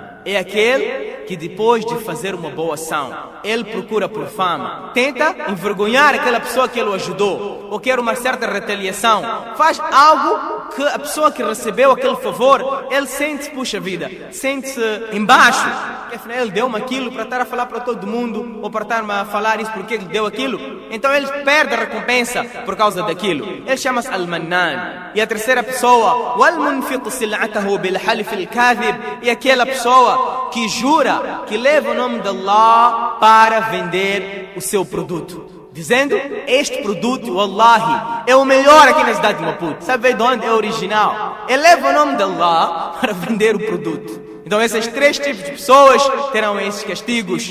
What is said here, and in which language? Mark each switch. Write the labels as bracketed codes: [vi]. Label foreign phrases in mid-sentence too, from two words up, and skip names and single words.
[pt] É aquele que depois de fazer uma boa ação, ele procura por fama, tenta envergonhar aquela pessoa que ele o ajudou, ou quer uma certa retaliação, faz algo que a pessoa que recebeu aquele favor, ele sente-se, puxa vida, sente-se embaixo, que afinal ele deu-me aquilo para estar a falar para todo mundo, ou para estar a falar isso porque ele deu aquilo, então ele perde a recompensa por causa daquilo. Ele chama-se Al-Mannan. E a terceira pessoa, [ar] والمنفق سلعته بالحلف الكاذب, [pt] é aquela pessoa que jura, que leva o nome de Allah para vender o seu produto, dizendo: este produto, wallahi, é o melhor aqui na cidade de Maputo. Sabe de onde é original? Ele leva o nome de Allah para vender o produto. Então esses três tipos de pessoas terão esses castigos.